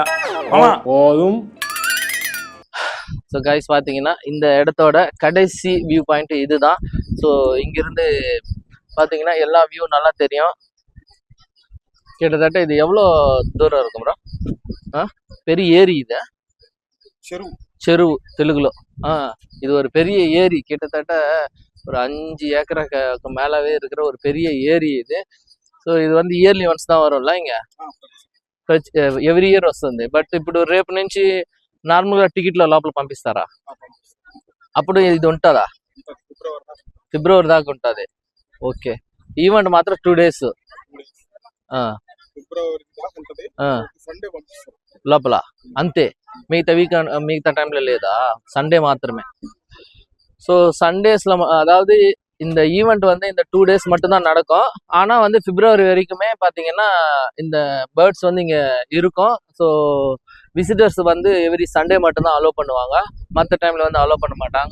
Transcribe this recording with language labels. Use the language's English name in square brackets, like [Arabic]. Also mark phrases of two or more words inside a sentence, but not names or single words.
[Tamil] போதும். [English] so guys [Tamil] பார்த்தீங்கன்னா இந்த இடத்தோட கடைசி வியூ பாயிண்ட் இதுதான். ஸோ இங்கிருந்து பார்த்தீங்கன்னா எல்லா வியூ நல்லா தெரியும். கிட்டத்தட்ட இது எவ்வளோ தூரம் இருக்கும் ப்ரோ? பெரிய ஏரி இது, [Telugu] చెరువు తెలుగులో. [Tamil] இது ஒரு பெரிய ஏரி, கிட்டத்தட்ட ஒரு 5 ஏக்கருக்கு மேலவே இருக்கிற ஒரு பெரிய ஏரி இது. [Telugu] సో ఇది [English] yearly once [Tamil] தான் வரும்ல இங்க, [English] every year [Telugu] వస్తుంది. బట్ ఇప్పుడు రేపు నుంచి నార్మల్గా టికెట్లో లోపల పంపిస్తారా? అప్పుడు ఇది ఉంటుందా? ఫిబ్రవరి దాకా ఉంటుంది. [English] okay, event [Telugu] మాత్రం 2 days లోపల అంతే, మిగతా టైంలో లేదా? సండే మాత్రమే. [Tamil] ஸோ சண்டேஸ்ல அதாவது இந்த ஈவெண்ட் இந்த 2 days மட்டும்தான் நடக்கும். ஆனால் பிப்ரவரி வரைக்குமே பார்த்தீங்கன்னா இந்த பேர்ட்ஸ் இங்கே இருக்கும். ஸோ [English] visitors every Sunday [Tamil] மட்டும்தான் அலோவ் பண்ணுவாங்க, மற்ற டைமில் அலோவ் பண்ண மாட்டாங்க.